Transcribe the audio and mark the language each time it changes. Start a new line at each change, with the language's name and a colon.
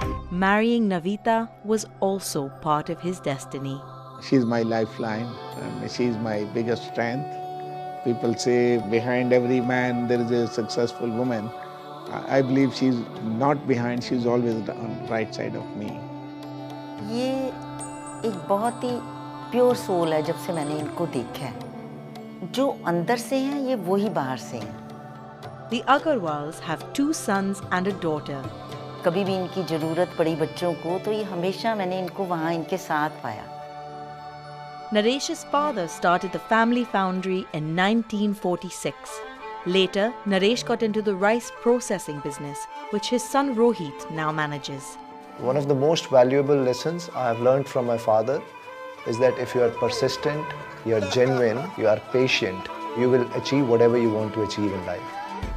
English: Marrying Navita was also part of his destiny. She's my lifeline, and she's my biggest strength. People say behind every man there is a successful woman. I believe she's not behind, she's always on the right side of me.
Hindi: ये एक बहुत ही pure soul है जब से मैंने इनको देखा है. जो अंदर से हैं ये वही बाहर से हैं.
English: The Agarwals have two sons and a daughter.
Hindi: कभी भी इनकी जरूरत पड़ी बच्चों को तो ये हमेशा मैंने इनको वहाँ इनके साथ पाया.
English: Naresh's father started the family foundry in 1946. Later, Naresh got into the rice processing business, which his son Rohit now manages. One of the most valuable lessons I have learned from my father is that if you are persistent, you are genuine, you are patient, you will achieve whatever you want to achieve in life.